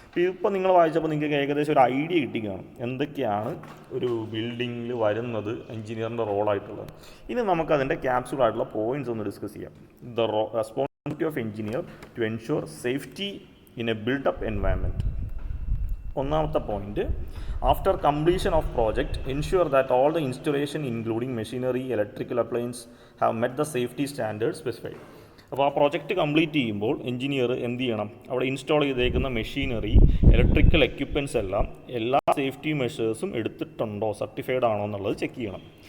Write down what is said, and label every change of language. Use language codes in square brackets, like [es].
[ml] ഇപ്പോൾ നിങ്ങൾ വായിച്ചപ്പോൾ നിങ്ങൾക്ക് ഏകദേശം ഒരു ഐഡിയ കിട്ടിക്കാണും എന്തൊക്കെയാണ് ഒരു ബിൽഡിങ്ങിൽ വരുന്നത് എഞ്ചിനീയറിൻ്റെ റോളായിട്ടുള്ളത്. ഇനി നമുക്കതിൻ്റെ ക്യാപ്സ്യൂളായിട്ടുള്ള പോയിൻറ്റ്സ് ഒന്ന് ഡിസ്കസ് ചെയ്യാം. [en] The responsibility responsibility of engineer to ensure safety in a built-up environment. [ml] ഒന്നാമത്തെ point, [en] After completion of project ensure that all the installation including machinery, electrical appliance have met the safety standard specified. [ml] അപ്പോൾ ആ project complete ചെയ്യുമ്പോൾ engineer എന്ത് ചെയ്യണം? അവിടെ install ചെയ്തേക്കുന്ന machinery, electrical equipments എല്ലാം എല്ലാ സേഫ്റ്റി മെഷേഴ്സും എടുത്തിട്ടുണ്ടോ, സർട്ടിഫൈഡ് ആണോ എന്നുള്ളത് ചെക്ക് ചെയ്യണം.